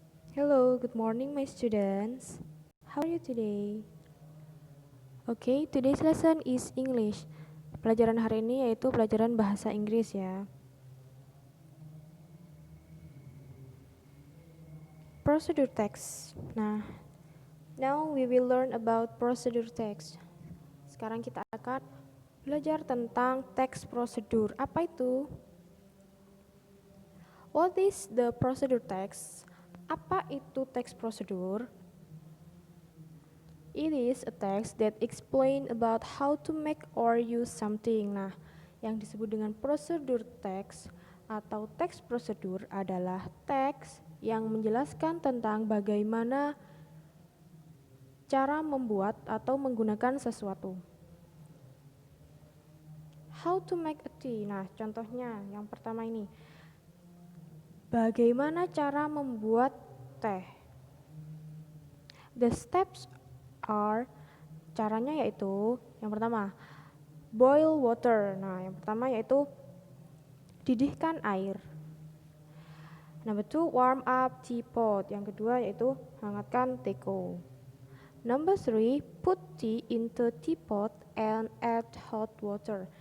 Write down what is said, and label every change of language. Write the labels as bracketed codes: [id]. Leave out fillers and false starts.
[en] Hello, good morning my students. How are you today? Okay, today's lesson is English. [id] Pelajaran hari ini yaitu pelajaran bahasa Inggris ya. [en] Procedure text. Now we will learn about procedure text. [id] Sekarang kita akan belajar tentang teks prosedur. Apa itu? [en] What is the procedure text? [id] Apa itu teks prosedur? [en] It is a text that explain about how to make or use something. [id] Nah, yang disebut dengan prosedur teks atau teks prosedur adalah teks yang menjelaskan tentang bagaimana cara membuat atau menggunakan sesuatu. [en] How to make a tea. [id] Nah, contohnya yang pertama ini. Bagaimana cara membuat teh? [en] The steps are, [id] caranya yaitu yang pertama [en] boil water. [id] Nah, yang pertama yaitu didihkan air. [en] Number 2, warm up teapot. [id] Yang kedua yaitu hangatkan teko. [en] Number 3, put tea into teapot and add hot water.